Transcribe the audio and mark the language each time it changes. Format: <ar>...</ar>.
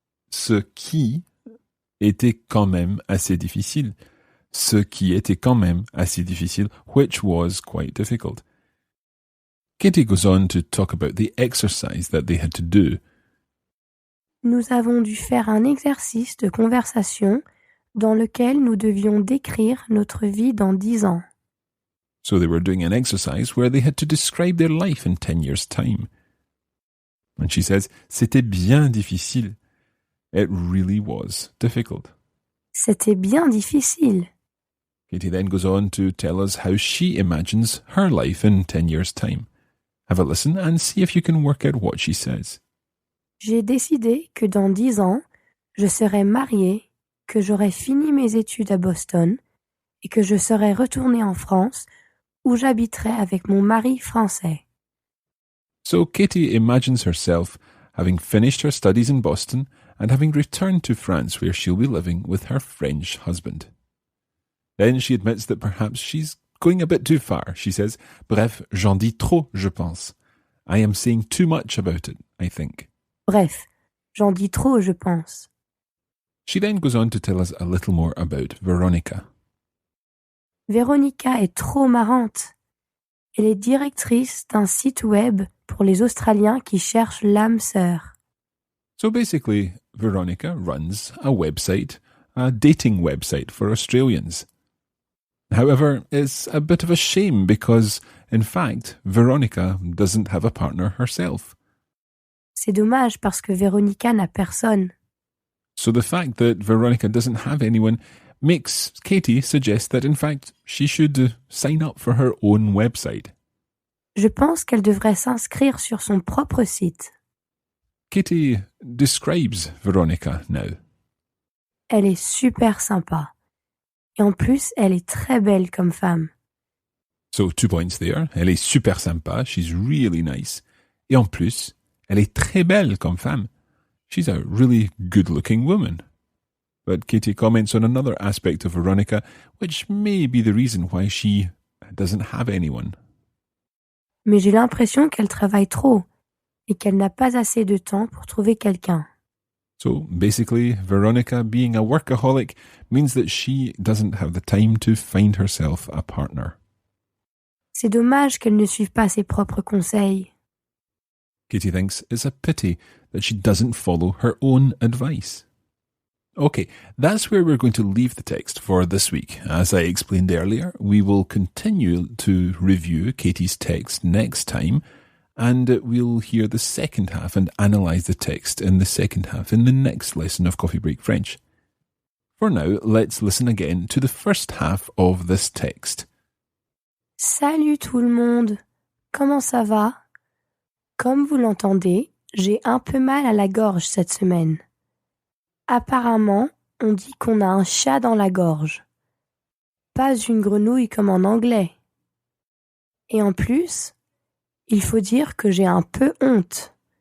<fr>Ce qui était quand même assez difficile. Ce qui était quand même assez difficile,</fr> <en>which was quite difficult. Kitty goes on to talk about the exercise that they had to do.</en> <fr>Nous avons dû faire un exercice de conversation dans lequel nous devions décrire notre vie dans 10 ans.</fr> <en>So they were doing an exercise where they had to describe their life in 10 years' time. And she says,</en> <fr>c'était bien difficile.</fr> <en>It really was difficult.</en> <fr>C'était bien difficile.</fr> <en>Katie then goes on to tell us how she imagines her life in 10 years' time. Have a listen and see if you can work out what she says.</en> <fr>J'ai décidé que dans 10 ans, je serai mariée, que j'aurai fini mes études à Boston et que je serai retournée en France où j'habiterai avec mon mari français.</fr> <en>So Katie imagines herself having finished her studies in Boston and having returned to France where she'll be living with her French husband. Then she admits that perhaps she's going a bit too far. She says,</en> <fr>bref, j'en dis trop, je pense.</fr> <en>I am saying too much about it, I think.</en> <fr>Bref, j'en dis trop, je pense.</fr> <en>She then goes on to tell us a little more about Veronica.</en> <fr>Véronica est trop marrante. Elle est directrice d'un site web pour les Australiens qui cherchent l'âme sœur.</fr> <en>So basically, Veronica runs a website, a dating website for Australians. However, it's a bit of a shame because, in fact, Veronica doesn't have a partner herself.</en> <fr>C'est dommage parce que Véronica n'a personne.</fr> <en>So the fact that Veronica doesn't have anyone makes Katie suggest that, in fact, she should sign up for her own website.</en> <fr>Je pense qu'elle devrait s'inscrire sur son propre site.</fr> <en>Katie describes Veronica now.</en> <fr>Elle est super sympa. Et en plus, elle est très belle comme femme.</fr> <en>So 2 points there.</en> <fr>Elle est super sympa.</fr> <en>She's really nice.</en> <fr>Et en plus, elle est très belle comme femme.</fr> <en>She's a really good-looking woman. But Katie comments on another aspect of Veronica, which may be the reason why she doesn't have anyone.</en> <fr>Mais j'ai l'impression qu'elle travaille trop et qu'elle n'a pas assez de temps pour trouver quelqu'un.</fr> <en>So basically, Veronica being a workaholic means that she doesn't have the time to find herself a partner.</en> <fr>C'est dommage qu'elle ne suive pas ses propres conseils.</fr> <en>Katie thinks it's a pity that she doesn't follow her own advice. Okay, that's where we're going to leave the text for this week. As I explained earlier, we will continue to review Katie's text next time, and we'll hear the second half and analyse the text in the second half in the next lesson of Coffee Break French. For now, let's listen again to the first half of this text.</en> <fr>Salut tout le monde, comment ça va? Comme vous l'entendez, j'ai un peu mal à la gorge cette semaine. Apparemment, on dit qu'on a un chat dans la gorge. Pas une grenouille comme en anglais. Et en plus, il faut dire que j'ai un peu honte.</fr>